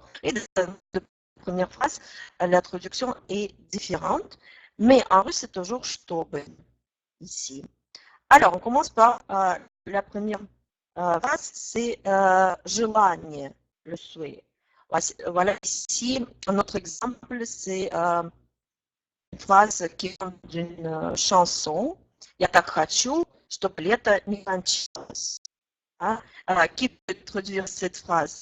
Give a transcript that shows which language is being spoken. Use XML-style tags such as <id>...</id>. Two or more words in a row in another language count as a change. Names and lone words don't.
<fr>Et de la première phrase, la traduction est différente, mais en russe, c'est toujours чтобы ici. Alors, on commence par la première phrase, c'est желание, le souhait. Voilà, ici, un autre exemple, c'est une phrase qui vient d'une chanson.</fr> <ru>Я так хочу, чтобы лето не кончалось.</ru> <fr>Qui peut traduire cette phrase?</fr>